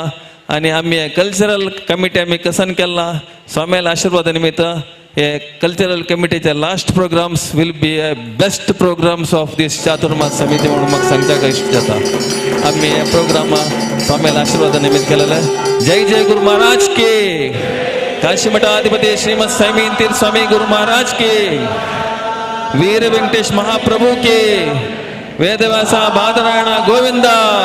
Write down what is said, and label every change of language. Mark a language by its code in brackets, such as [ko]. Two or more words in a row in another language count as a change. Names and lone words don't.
[kok] आनी आमी [en] cultural committee [kok] आमी कसन केला स्वाम्याला आशिर्वादा निमित्त हे कल्चरल कमिटीचे [en] last programs will be a best programs of this [kok] चातुर्मास समिती म्हणून म्हाका सांगता इश्ट जाता. आमी हे प्रोग्राम स्वाम्याला आशिर्वादा निमित्त केलेले. [hi] जय जय गुरु महाराज के. काशी मठाधिपति श्रीमद साईं तीर्थ स्वामी गुरु महाराज के. वीर वेंकटेश महाप्रभु के. वेदव्यासा बादरायण गोविंदा.